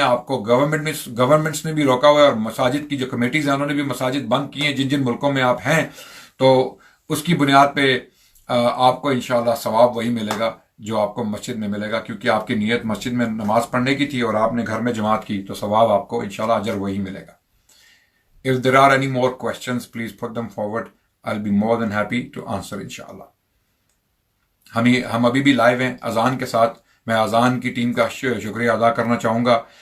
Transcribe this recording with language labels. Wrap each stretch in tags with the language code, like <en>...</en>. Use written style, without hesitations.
<ur>آپ کو گورنمنٹس نے بھی روکا ہوا ہے، اور مساجد کی جو کمیٹیز ہیں انہوں نے بھی مساجد بند کی ہیں جن جن ملکوں میں آپ ہیں. تو اس کی بنیاد پہ آپ کو انشاءاللہ ثواب وہی ملے گا جو آپ کو مسجد میں ملے گا، کیونکہ آپ کی نیت مسجد میں نماز پڑھنے کی تھی اور آپ نے گھر میں جماعت کی، تو ثواب آپ کو انشاءاللہ اجر وہی ملے گا.</ur> <en>If there are any more questions, please put them forward. I'll be more than happy to answer انشاءاللہ.</en> <ur>ہم ابھی بھی لائیو ہیں اذان کے ساتھ. میں اذان کی ٹیم کا شکریہ ادا کرنا چاہوں گا.</ur>